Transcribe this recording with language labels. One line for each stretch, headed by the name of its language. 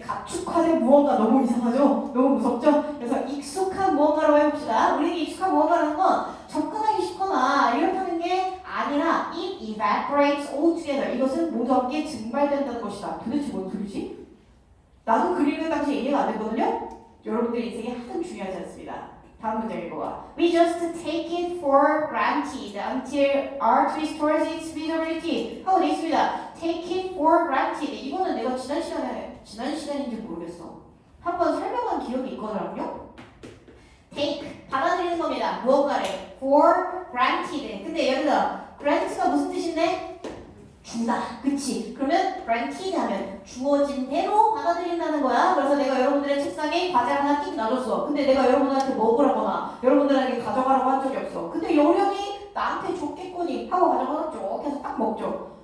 Korean: 가축화된 무언가. 너무 이상하죠? 너무 무섭죠? 그래서 익숙한 무언가로 해봅시다. 우리에게 익숙한 무언가라는 건 접근하기 쉽거나 이렇다는 게 아니라
English: it evaporates altogether.
Korean: 이것은 모두 함께 증발된다는 것이다. 도대체 뭔 소리지? 나도 그리는 당시에 이해가 안 됐거든요? 여러분들 인생에 하등 중요하지 않습니다. 다음 문장 읽어봐.
English: We just take it for granted until art restores its visibility.
Korean: 하고 되어 있습니다.
English: Take it for granted.
Korean: 이거는 내가 지난 시간인지 모르겠어. 한번 설명한 기억이 있거든요. take, 받아들이는 겁니다. 무언가를
English: for granted.
Korean: 근데 예를 들어 grant가 무슨 뜻인데? 주다. 그치? 그러면 granted 하면 주어진 대로 받아들인다는 거야. 그래서 내가 여러분들의 책상에 과자를 하나 띡 놔줬어. 근데 내가 여러분들한테 먹으라거나 여러분들에게 가져가라고 한 적이 없어. 근데 요령이 나한테 줬겠거니 하고 가져가서 쭉 해서 딱 먹죠.